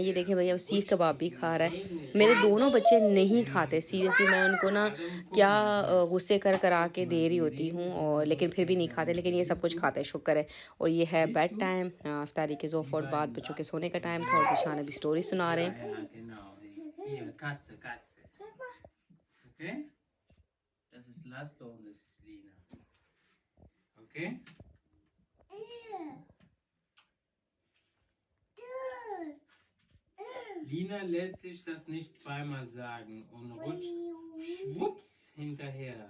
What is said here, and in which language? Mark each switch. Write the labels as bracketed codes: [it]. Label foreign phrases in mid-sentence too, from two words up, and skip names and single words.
[hi] ये देखें भैया वो सीख कबाब भी खा रहा है। मेरे दोनों बच्चे नहीं खाते सीरियसली, मैं उनको ना क्या गुस्से कर करा के दे रही होती हूँ, और लेकिन फिर भी नहीं खाते, लेकिन ये सब कुछ खाते हैं, शुक्र है। और ये है [en] bed time, [hi] इफ्तारी के ज़ोफ़ और बाद बच्चों के सोने का टाइम था और ज़िशान अभी स्टोरी सुना रहे हैं। [de] Ja, genau. Hier, Katze, Katze. Okay? Das ist Laszlo und das ist Lina. Okay? Lina lässt sich das nicht zweimal sagen und rutscht schwupps hinterher.